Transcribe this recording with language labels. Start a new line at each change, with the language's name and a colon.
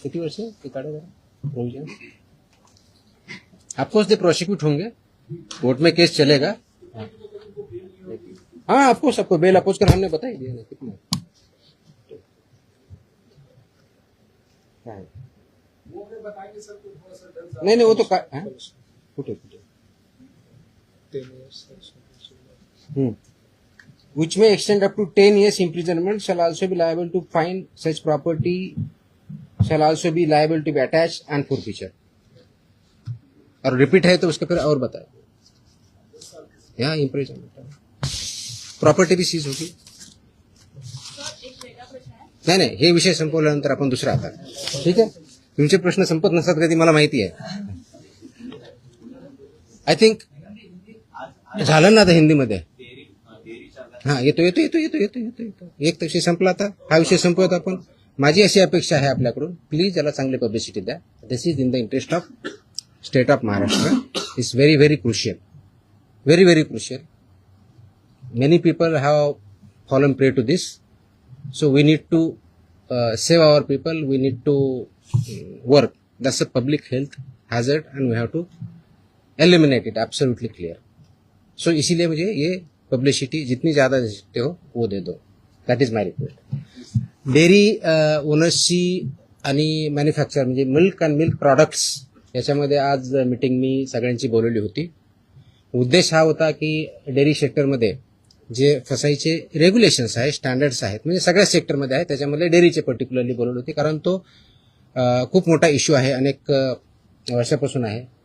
Marathi: किती वर्ष ते काढा जरा प्रोविजन।
Hindi: ऑफकोर्स दे प्रोसिक्यूट होंगे, कोर्ट में केस चलेगा। हाँ ऑफकोर्स आपको बेल अपोज कर हमने बता ही दिया ना कितना है। नहीं वो तो फुटे
English: which may extend up to 10 years imprisonment, shall also be liable to fine, such property shall also be liable to be attached and forfeiture।
Hindi: और रिपीट है तो उसका फिर और बताए, यहाँ इम्प्रिजनमेंट प्रॉपर्टी भी सीज होगी।
Marathi: नाही हे विषय संपवल्यानंतर आपण दुसरा आता, ठीक आहे। तुमचे प्रश्न संपत नसतात कधी, मला माहिती आहे।
English: I think
Marathi: झालं ना आता हिंदीमध्ये। हा येतो एक विषय संपला, आता हा विषय संपवत आपण। माझी अशी अपेक्षा आहे आपल्याकडून, प्लीज याला चांगली पब्लिसिटी द्या।
English: This is in the interest of state of Maharashtra, is very very crucial, very very crucial. Many people have fallen prey to this, so we need to save our people. We need to work. That's a public health hazard, and we have to eliminate it. Absolutely clear.
Hindi: So इसीलिए मुझे ये publicity जितनी ज़्यादा दे सकते हो वो दे दो.
English: That is my request.
Marathi: Dairy ओनर्सची आणि manufacture म्हणजे मिल्क अँड मिल्क प्रॉडक्ट्स याच्यामध्ये आज मीटिंग मी सगळ्यांची बोलवली होती. उद्देश हा होता की डेअरी सेक्टरमध्ये जे फसाईचे रेग्युलेशन्स आहेत, स्टँडर्ड्स आहेत, म्हणजे सगळ्या सेक्टरमध्ये आहे, त्याच्यामध्ये डेअरीचे पर्टिक्युलरली बोलवली होती, कारण तो खूप मोठा इश्यू आहे, अनेक वर्षापासून आहे.